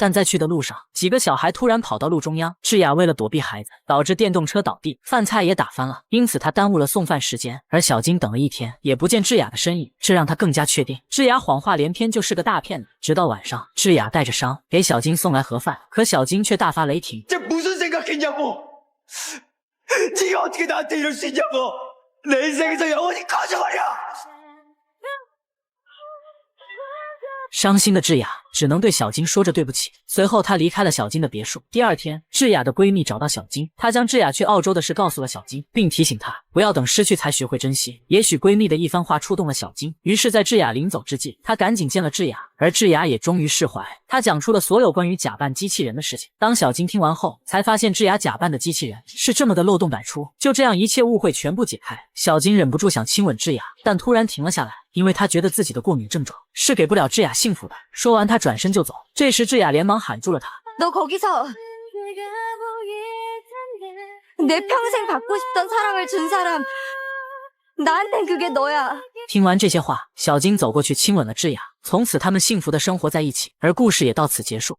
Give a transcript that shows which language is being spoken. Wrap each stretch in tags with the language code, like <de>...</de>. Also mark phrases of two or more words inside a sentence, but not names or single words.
<zh>但在去的路上，几个小孩突然跑到路中央，智雅为了躲避孩子，导致电动车倒地，饭菜也打翻了，因此他耽误了送饭时间。而小金等了1天，也不见智雅的身影，这让他更加确定智雅谎话连篇，就是个大骗子。直到晚上，智雅带着伤给小金送来盒饭，可小金却大发雷霆。</zh> <ko>네가 어떻게 나한테 이럴 수 있냐고! 내 인생에서 영원히 꺼져버려!</ko> <zh>伤心的智雅只能对小金说着对不起。随后，她离开了小金的别墅。第二天，智雅的闺蜜找到小金，她将智雅去澳洲的事告诉了小金，并提醒她不要等失去才学会珍惜。也许闺蜜的一番话触动了小金，于是，在智雅临走之际，她赶紧见了智雅，而智雅也终于释怀。她讲出了所有关于假扮机器人的事情。当小金听完后，才发现智雅假扮的机器人是这么的漏洞百出。就这样，一切误会全部解开。小金忍不住想亲吻智雅，但突然停了下来，因为他觉得自己的过敏症状是给不了智雅幸福的。说完，他转身就走。这时，智雅连忙喊住了他。</zh> <ko>너 거기서 내 평생 받고 싶던 사랑을 준 사람 나한텐 그게 너야.</ko> <zh>听完这些话，小金走过去亲吻了智雅，从此他们幸福的生活在一起，而故事也到此结束。</zh>